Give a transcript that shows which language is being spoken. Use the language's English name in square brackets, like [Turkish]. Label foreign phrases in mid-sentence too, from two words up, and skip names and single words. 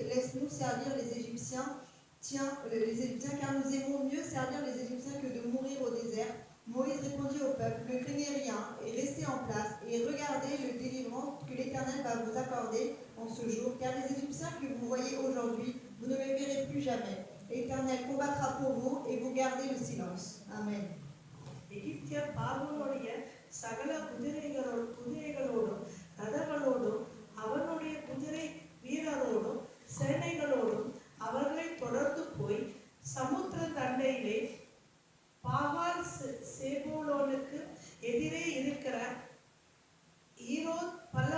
[French] Laisse-nous servir les Égyptiens. Tiens, les Égyptiens, car nous aimons mieux servir les Égyptiens que de mourir au désert. Moïse répondit au peuple, ne craignez rien et restez en place et regardez le délivrance que l'Éternel va vous accorder en ce jour, car les Égyptiens que vous voyez aujourd'hui, vous ne les verrez plus jamais. L'Éternel combattra pour vous et vous gardez le silence. Amen. [Tamil] எகிப்தியர் பார்வோனுடைய சகல குதிரைகளோடும் ரதங்களோடும் அவனுடைய குதிரை வீரரோடும் சேனைகளோடும் அவர்களை தொடர்ந்து போய் சமுத்திர தண்டையிலே பாகால் சேபோலோனுக்கு எதிரே இருக்கிற ஈரோத்